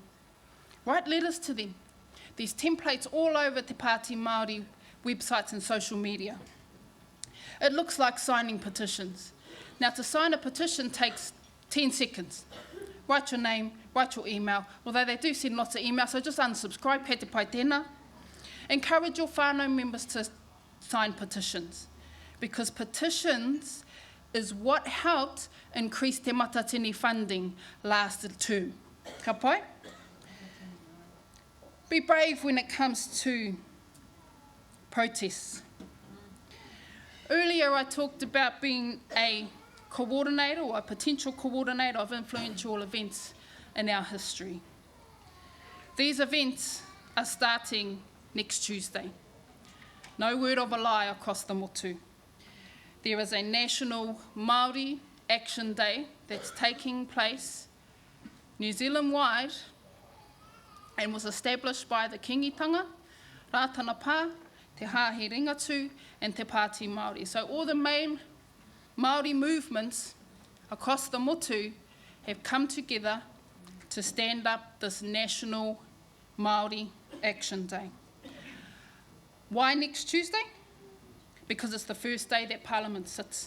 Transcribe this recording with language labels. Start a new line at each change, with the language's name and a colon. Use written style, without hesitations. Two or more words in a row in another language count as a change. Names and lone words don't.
English: Write letters to them. There's templates all over Te Pāti Māori websites and social media. It looks like signing petitions. Now, to sign a petition takes 10 seconds. Write your name, write your email, although they do send lots of emails, so just unsubscribe,
Māori: he te pai tēnā.
English: Encourage your whānau members to sign petitions, because petitions is what helped increase Te Matatini funding last term.
Māori: Ka pai?
English: Be brave when it comes to protests. Earlier I talked about being a coordinator or a potential coordinator of influential events in our history. These events are starting next Tuesday. No word of a lie across the motu. There is a National Māori Action Day that's taking place New Zealand-wide and was established by the Kingitanga, Rātana Pā, Te Hāhi Ringatu and Te Pāti Māori. So all the main Māori movements across the motu have come together to stand up this National Māori Action Day. Why next Tuesday? Because it's the first day that Parliament sits.